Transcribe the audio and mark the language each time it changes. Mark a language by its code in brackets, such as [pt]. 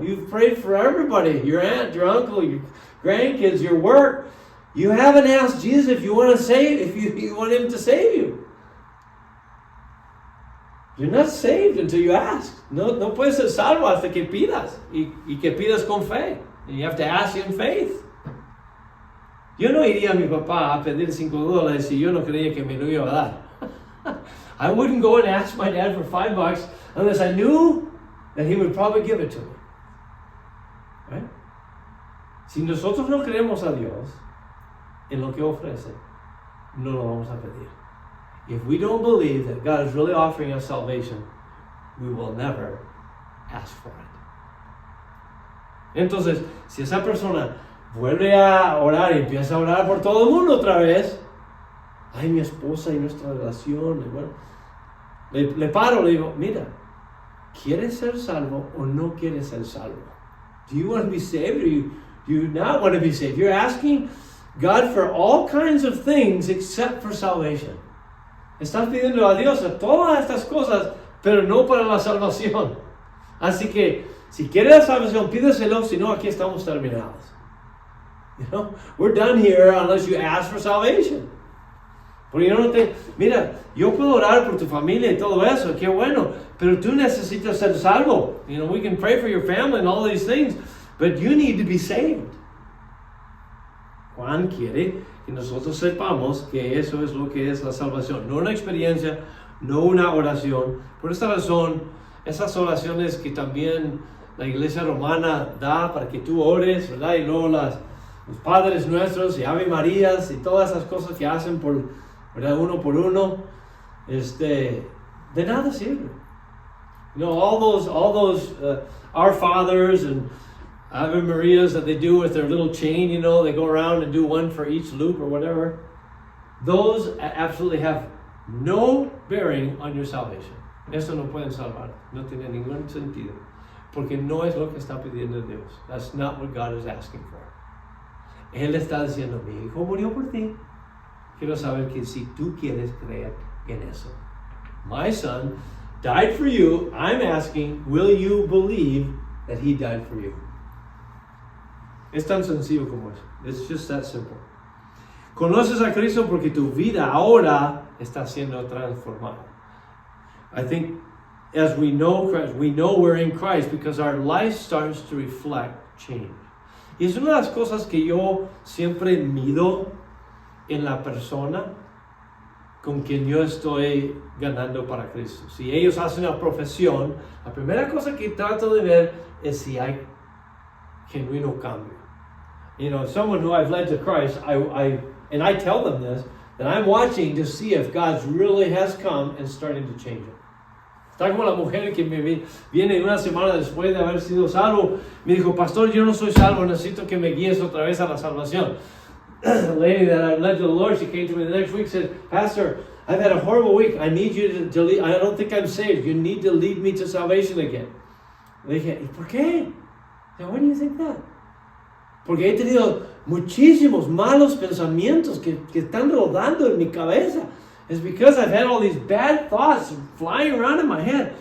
[en] You've prayed for everybody, your aunt, your uncle, your grandkids, your work. You haven't asked Jesus if you want to save, if you want Him to save you. You're not saved until you ask. [es] No puedes ser salvo hasta que pidas y que pidas con fe. [en] And you have to ask in faith. [es] Yo no iría a mi papá a pedir $5 si yo no creía que me lo iba a dar. [en] I wouldn't go and ask my dad for $5 unless I knew that he would probably give it to me. Right? [es] Si nosotros no creemos a Dios en lo que ofrece, no lo vamos a pedir. [en] If we don't believe that God is really offering us salvation, we will never ask for it. [es] Entonces, si esa persona vuelve a orar y empieza a orar por todo el mundo otra vez, ay, mi esposa y nuestra relación, y bueno, le paro, le digo, mira, ¿quieres ser salvo o no quieres ser salvo? [en] Do you want to be saved or do you not want to be saved? You're asking God for all kinds of things except for salvation. [es] Estás pidiendo a Dios a todas estas cosas, pero no para la salvación. Así que, si quieres la salvación, pídeselo, si no, aquí estamos terminados. [en] You know, we're done here unless you ask for salvation. [es] Porque yo no mira, yo puedo orar por tu familia y todo eso, qué bueno, pero tú necesitas ser salvo. [en] You know, we can pray for your family and all these things, but you need to be saved. [es] Juan quiere que nosotros sepamos que eso es lo que es la salvación, no una experiencia, no una oración. Por esta razón, esas oraciones que también la iglesia romana da para que tú ores, ¿verdad? Y luego los Padres Nuestros y Ave Marías y todas esas cosas que hacen por, ¿verdad? Uno por uno. de nada sirve. [en] You know, all those Our Fathers and Ave Marias that they do with their little chain, you know, they go around and do one for each loop or whatever. Those absolutely have no bearing on your salvation. [es] Eso no pueden salvar. No tiene ningún sentido. Porque no es lo que está pidiendo Dios. [en] That's not what God is asking for. [es] Él está diciendo, mi hijo murió por ti. Quiero saber que si tú quieres creer en eso. [en] My son died for you. I'm asking, will you believe that he died for you? [es] Es tan sencillo como eso. [en] It's just that simple. [es] Conoces a Cristo porque tu vida ahora está siendo transformada. [en] I think as we know Christ, we know we're in Christ because our life starts to reflect change. [es] Y es una de las cosas que yo siempre mido en la persona con quien yo estoy ganando para Cristo. Si ellos hacen una profesión, la primera cosa que trato de ver es si hay genuino cambio. [en] You know, someone who I've led to Christ, I tell them this, that I'm watching to see if God really has come and starting to change it. [es] Está como la mujer que me viene una semana después de haber sido salvo, me dijo, pastor, yo no soy salvo, necesito que me guíes otra vez a la salvación. [en] The lady that I led to the Lord, she came to me the next week and said, Pastor, I've had a horrible week. I need you to lead. I don't think I'm saved. You need to lead me to salvation again. [es] Le dije, ¿y por qué? [en] Why do you think that? [es] Porque he tenido muchísimos malos pensamientos que están rodando en mi cabeza. [en] It's because I've had all these bad thoughts flying around in my head.